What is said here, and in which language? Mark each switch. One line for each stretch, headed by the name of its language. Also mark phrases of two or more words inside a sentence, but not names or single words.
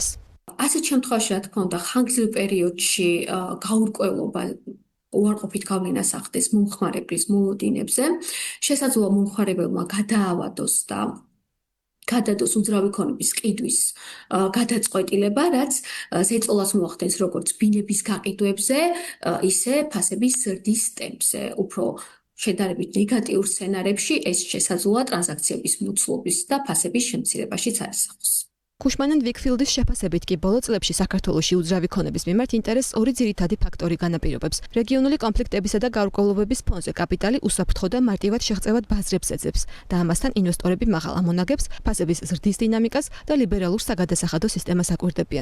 Georgian: ასეთ შემთხვევაში, რა თქმა უნდა, ხანგრძლივ პერიოდში გაურკვევლობა უარყოფით გავლენას ახდენს მომხმარებლის მოლოდინებზე, შესაძლოა მომხმარებელმა გადაავადოს და გადადოს უძრავი ქონების ყიდვის გადაწყვეტილება, რაც ზეწოლას მოახდენს როგორც ბინების გაყიდვებზე, ისე ფასების ზრდის ტემპზე. უფრო შედარებით ნეგატიურ სცენარებში ეს შესაძლოა ტრანზაქციების მოცულობის და ფასების შემცირებაშიც არისახოს. Cushman and Wakefield-ის შეფასებით კი ბოლო წლებში საქართველოში უძრავი ქონების მიმართ ინტერესს ორი ძირითადი ფაქტორი განაპირობებს. რეგიონული კონფლიქტებისა და გაურკვევლობების ფონზე კაპიტალი უსაფრთხო და მარტივად შეღწევად ბაზრებს ეძებს და ამასთან ინვესტორები მაღალ ამონაგებს, ფასების ზრდის დინამიკას და ლიბერალურ საგადასახადო სისტემას აკვირდებიან.